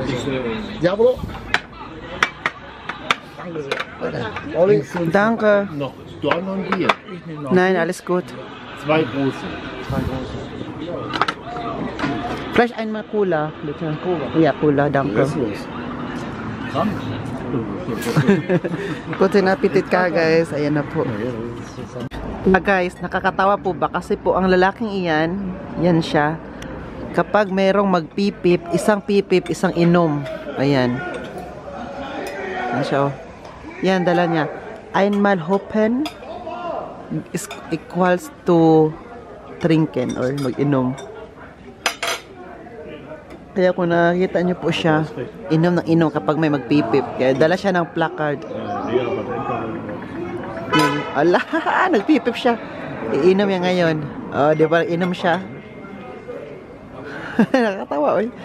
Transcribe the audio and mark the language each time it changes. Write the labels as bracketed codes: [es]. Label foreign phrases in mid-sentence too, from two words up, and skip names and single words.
[de] Jawohl. Danke sehr. Danke. Noch. Du auch noch ein Bier? Nein, alles gut. 2 große. Vielleicht einmal Cola, bitte. Ja, Cola, danke. Guten Appetit [tl] ka guys. Ayan na po. Guys, nakakatawa po ba? Kasi po ang lalaking iyan, yan siya. Kapag mayroong magpipip, isang pipip, isang inom. Ayan. Yan siya oh. Yan, dala niya. [de] Einmal hoppen [en] is equals to trinken or mag-inom. [tl] Kaya kung nakita niyo po siya, inom ng inom kapag may magpipip. Kaya dala siya ng placard. Ala, nagpipip siya. Iinom niya ngayon. Oh, di ba? Inom siya. Nakakatawa, oy.